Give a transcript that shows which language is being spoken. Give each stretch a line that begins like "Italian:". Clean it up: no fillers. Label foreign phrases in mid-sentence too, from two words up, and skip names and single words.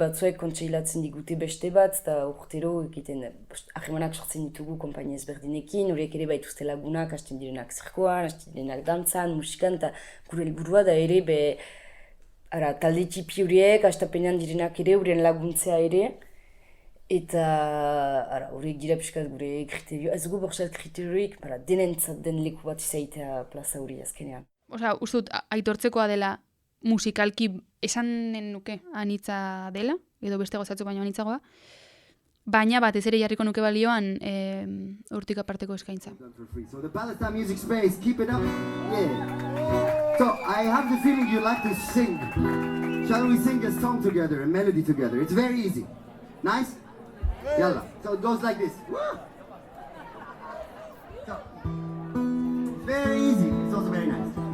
Basque: batzuek kontseilatzen digute beste bat, eta urtero egiten ahemanak sortzen ditugu konpainia ezberdinekin, horiek ere baituzte lagunak, hasten direnak zirkoan, hasten direnak dantzan, musikan, eta gure helburua da ere talde tipi horiek, hastapenean direnak ere, horien laguntzea ere, eta horiek dira piskat gure kriterio, ez dugu bortzat kriterioik, denentzat den leku bat izaitea plaza hori azkenean. Osa, uste dut, aitortzekoa dela musikalki esanen nuke anitza dela, edo beste gozatzeko baino anitzagoa, baina batez ere jarriko nuke balioan hortik aparteko eskaintza.
English: So the Palestine Music Space, keep it up. Yeah. So I have the feeling you like to sing. Shall we sing a song together, a melody together? It's very easy. Nice? Yalla. So it goes like this. So, very easy. It's also very nice.